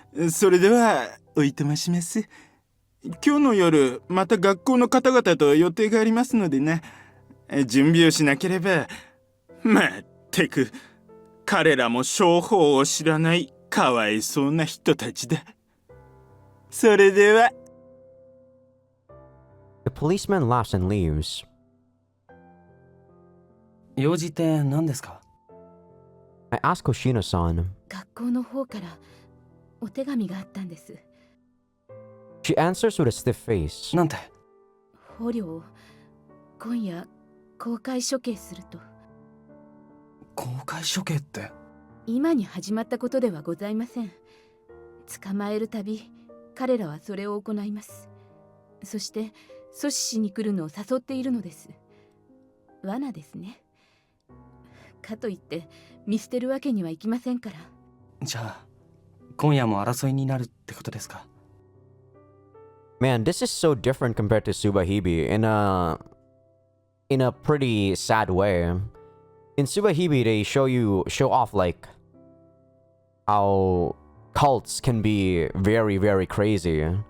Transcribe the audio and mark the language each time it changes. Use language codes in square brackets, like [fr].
[ja] それではおいとまします。今日の夜また学校の方々と予定がありますのでね。準備をしなければ。まったく彼らも商法を知らないかわいそうな人たちだ。それでは。 [en] The policeman laughs and leaves. [ja] 用事って何ですか？ [en] I ask Hoshino-san. [ja] 学校の方からお手紙があったんです。 [en] She answers with a stiff face. [ja] なんて？捕虜を今夜公開処刑すると。公開処刑って？今に始まったことではございません。捕まえるたび彼らはそれを行います。そして阻止しに来るのを誘っているのです。罠ですね。かといって見捨てるわけにはいきませんから。じゃあ今夜も争いになるってことですか？ [en] Man, this is so different compared to Subahibi in a pretty sad way. In Subahibi, they show off like how cults can be very, very crazy.